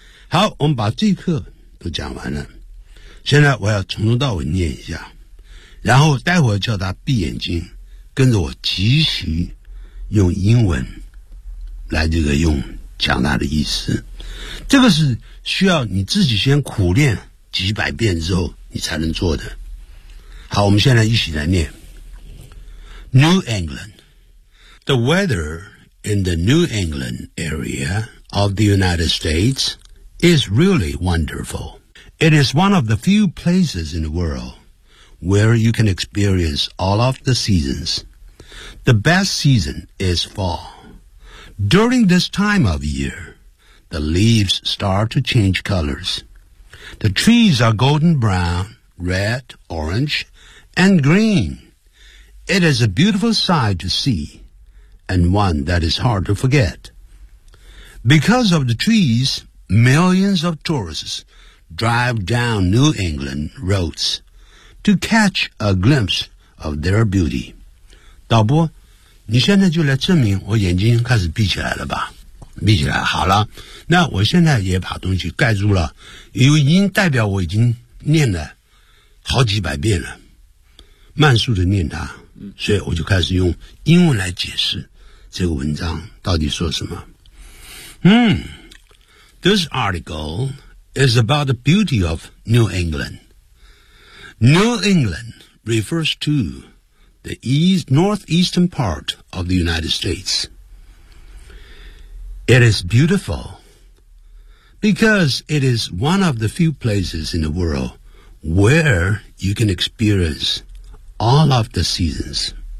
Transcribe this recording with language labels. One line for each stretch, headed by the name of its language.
Chinese: 好，我们把这一课都讲完了，现在我要从头到尾念一下，然后待会儿叫他闭眼睛跟着我即席用英文来这个用讲他的意思。这个是需要你自己先苦练几百遍之后你才能做的。好，我们现在一起来念。
English: New England， The weather in the New England area of the United States is really wonderful. It is one of the few places in the worldwhere you can experience all of the seasons. The best season is fall. During this time of year, the leaves start to change colors. The trees are golden brown, red, orange, and green. It is a beautiful sight to see, and one that is hard to forget. Because of the trees, millions of tourists drive down New England roads. To catch a glimpse of their beauty.
Chinese: 导播，你现在就来证明我眼睛开始闭起来了吧？闭起来，好了，那我现在也把东西盖住了，因为已经代表我已经念了好几百遍了，慢速的念它，所以我就开始用英文来解释这个文章到底说什么。
English: This article is about the beauty of New England. New England refers to the northeastern part of the United States. It is beautiful because it is one of the few places in the world where you can experience all of the seasons.